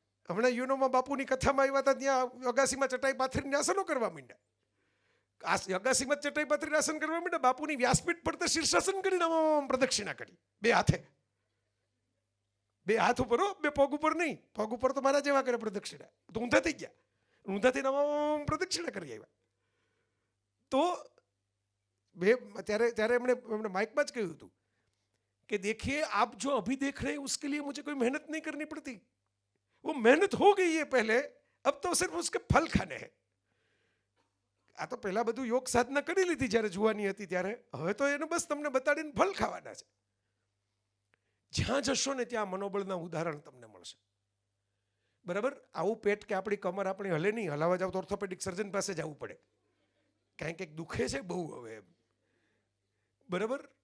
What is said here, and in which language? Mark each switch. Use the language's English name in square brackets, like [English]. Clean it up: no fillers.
[Gujarati] હમણાં યુનોમાં બાપુની કથામાં આવ્યા હતા, ત્યાં અગાસીમાં ચટાઈ પાથરીને આસનો કરવા માંડ્યા. અગાસીમાં ચટાઈ પાથરીને આસન કરવા માંડ્યા. બાપુની વ્યાસપીઠ પર તો શીર્ષાસન કરીને પ્રદક્ષિણા કરી 2 હાથે, 2 હાથ ઉપર હો, 2 પગ ઉપર નહીં. પગ ઉપર તો મારા જેવા કરે પ્રદક્ષિણા, તો ઊંધા થઈ ગયા, ઊંધા થઈને પ્રદક્ષિણા કરી આવ્યા. તો ત્યારે એમણે માઇકમાં જ કહ્યું હતું કે [Hindi] देखिए आप जो अभी देख रहे हैं उसके लिए मुझे कोई मेहनत नहीं करनी पड़ती, वो मेहनत हो गई है पहले, अब तो सिर्फ उसके फल खाने हैं. [Gujarati] આ તો પહેલા બધું યોગ સાધના કરી લીધી જ્યારે જુવાની હતી ત્યારે, હવે તો એને બસ તમને બતાડીને ફલ ખાવાના છે. જ્યાં જશો ને ત્યાં મનોબળના ઉદાહરણ તમને મળશે, બરાબર. આવું પેટ કે આપણી કમર આપણી હલે નહીં, હલાવવા જાવ તો ઓર્થોપેડિક સર્જન પાસે જવું પડે, કાંઈ કંઈક દુખે છે બહુ હવે, બરાબર.